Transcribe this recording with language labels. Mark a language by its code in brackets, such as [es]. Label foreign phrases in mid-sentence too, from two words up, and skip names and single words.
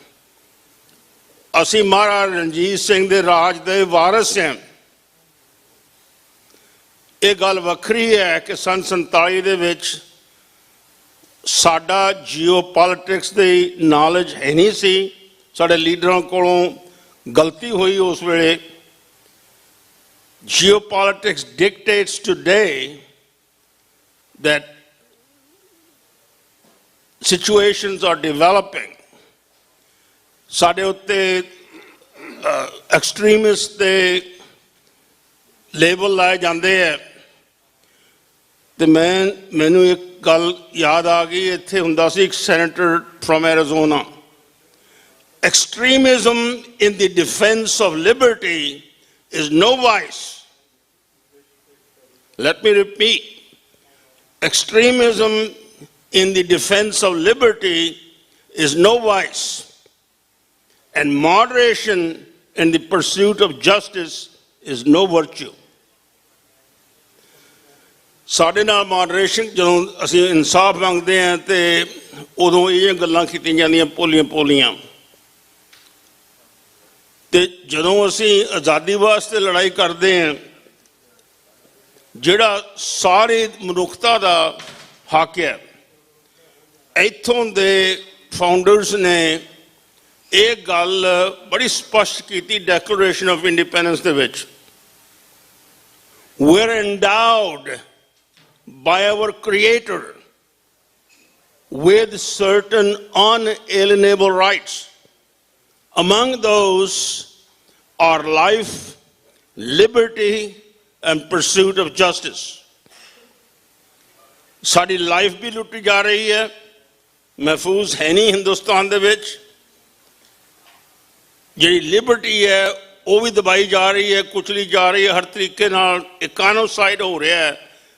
[pa] ਅਸੀਂ ਮਹਾਰਾਜਾ ਰਣਜੀਤ ਸਿੰਘ ਦੇ ਰਾਜ ਦੇ ਵਾਰਿਸ ਹਾਂ। ਇਹ ਗੱਲ ਵੱਖਰੀ ਹੈ ਕਿ ਸੰਨ 47 ਦੇ ਵਿੱਚ ਸਾਡਾ ਜੀਓਪੋਲਿਟਿਕਸ ਦੀ ਨੌਲੇਜ ਹੈ ਨਹੀਂ ਸੀ। ਸਾਡੇ ਲੀਡਰਾਂ ਕੋਲੋਂ ਗਲਤੀ ਹੋਈ ਉਸ ਵੇਲੇ। [en] Geopolitics dictates today that situations are developing. [pa] ਸਾਡੇ ਉੱਤੇ ਐਕਸਟ੍ਰੀਮਿਸਟ ਦੇ ਲੇਬਲ ਲਾਏ ਜਾਂਦੇ ਹੈ। ਤੇ ਮੈਨੂੰ ਇੱਕ ਗੱਲ ਯਾਦ ਆ ਗਈ। ਇੱਥੇ ਹੁੰਦਾ ਸੀ ਇੱਕ [en] senator from Arizona. Extremism in the defense of liberty is no vice. Let me repeat. Extremism in the defense of liberty is no vice. And moderation in the pursuit of justice is no virtue. [pa] ਸਾਡੇ ਨਾਲ ਮੋਡਰੇਸ਼ਨ, ਜਦੋਂ ਅਸੀਂ ਇਨਸਾਫ ਮੰਗਦੇ ਹਾਂ ਤੇ ਉਦੋਂ ਇਹ ਗੱਲਾਂ ਕੀਤੀਆਂ ਜਾਂਦੀਆਂ ਪੋਲੀਆਂ। ਤੇ ਜਦੋਂ ਅਸੀਂ ਆਜ਼ਾਦੀ ਵਾਸਤੇ ਲੜਾਈ ਕਰਦੇ ਹਾਂ, ਜਿਹੜਾ ਸਾਰੀ ਮਨੁੱਖਤਾ ਦਾ ਹੱਕ ਹੈ, ਇੱਥੋਂ ਦੇ ਫਾਊਂਡਰਸ ਨੇ ਇਹ ਗੱਲ ਬੜੀ ਸਪਸ਼ਟ ਕੀਤੀ ਡੈਕਲੇਰੇਸ਼ਨ ਆਫ ਇੰਡੀਪੈਂਡੈਂਸ ਦੇ ਵਿੱਚ। [en] We are endowed by our Creator with certain unalienable rights. Among those are life, liberty, and pursuit of justice. [pa] ਸਾਡੀ ਲਾਈਫ ਵੀ ਲੁੱਟੀ ਜਾ ਰਹੀ ਹੈ, ਮਹਿਫੂਜ਼ ਹੈ ਨਹੀਂ ਹਿੰਦੁਸਤਾਨ ਦੇ ਵਿੱਚ। ਜਿਹੜੀ ਲਿਬਰਟੀ ਹੈ ਉਹ ਵੀ ਦਬਾਈ ਜਾ ਰਹੀ ਹੈ, ਕੁਚਲੀ ਜਾ ਰਹੀ ਹੈ ਹਰ ਤਰੀਕੇ ਨਾਲ। ਇਕਾਨੋਸਾਈਡ ਹੋ ਰਿਹਾ ਹੈ।